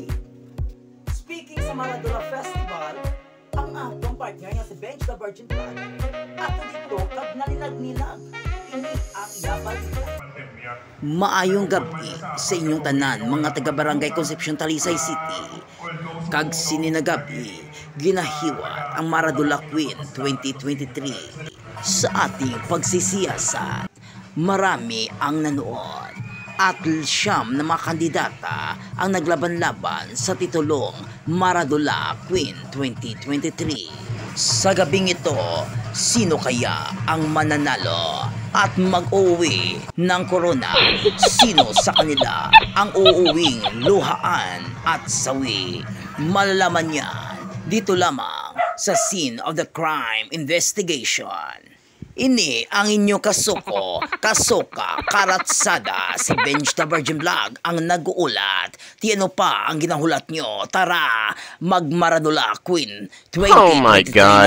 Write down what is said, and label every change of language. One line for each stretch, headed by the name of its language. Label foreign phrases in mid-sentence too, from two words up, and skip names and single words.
Hiligaynon: Speaking sa Maradula Festival, ang atong partner nga si Benj the Virgin Flag ato dito kag nalilag-nilag. Ini ang yaban. Maayong gabi sa inyong tanan, mga taga-Barangay Concepcion, Talisay City. Kag sininagabi, ginahiwat ang Maradula Queen 2023.
Filipino: Sa ating pagsisiyasat, marami ang nanood at siyam na mga kandidata ang naglaban-laban sa titulong Maradula Queen 2023. Sa gabing ito, sino kaya ang mananalo at mag-uwi ng corona? Sino sa kanila ang uuwing luhaan at sawi? Malalaman yan dito lamang sa Scene of the Crime Investigation.
Hiligaynon: Ini ang inyo kasuko, kasoka, karatsada, si Benj the Virgin Vlog ang nag-uulat. Tiano pa ang ginahulat nyo?
Filipino: Tara, mag-Maradula Queen 2023
English: Oh my God.